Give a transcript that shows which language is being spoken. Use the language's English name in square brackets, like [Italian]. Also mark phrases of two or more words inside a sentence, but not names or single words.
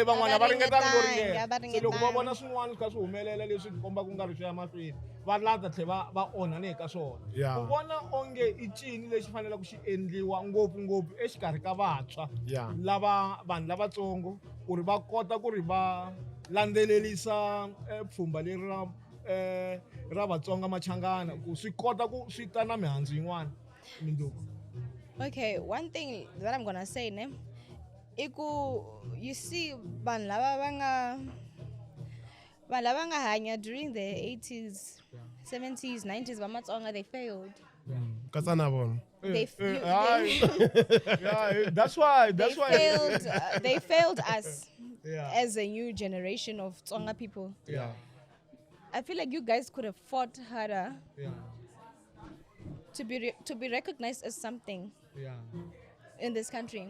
[Tsonga] van'wana va ringetanga ku ringeta se loko va vona swin'wana swi kha swi humelela leswi komba ku nga ri swi ya mahlweni va lata tlhela va onhane ka swona ku vona onge i cini lexi faneleke xi endliwa ngopfungopfu exikarhi ka vantshwa lava vanhu lavatsongo ku ri va kota ku ri va landzelelisa pfhumba leri ra Vatsonga Machangana ku swi kota ku swi ta na mihandzu yin'wana mindzuku. [English] Okay, one thing that I'm gonna say, you see, [Tsonga] vanhu lava nga hanya [English] during the 80s, 70s, 90s, Vatsonga, they failed. That's why they failed us as a new generation of Tsonga people. I feel like you guys could have fought harder to be recognized as something in this country.